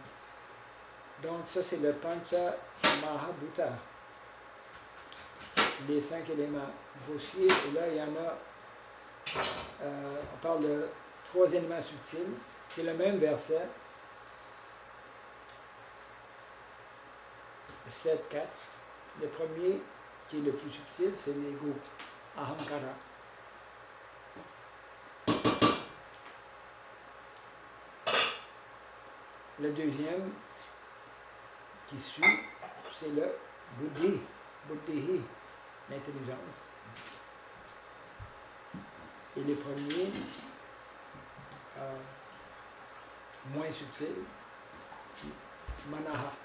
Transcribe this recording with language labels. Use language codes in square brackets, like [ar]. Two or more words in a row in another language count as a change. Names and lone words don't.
[fr] Donc ça c'est le Pancha Mahabhuta, les 5 éléments grossiers, et là il y en a, on parle de 3 éléments subtils, c'est le même verset, 7-4. Le premier, qui est le plus subtil, c'est l'ego, ahankara. Le deuxième, qui suit, c'est le buddhi, buddhihi, l'intelligence. Et les premiers, moins subtils, manaha.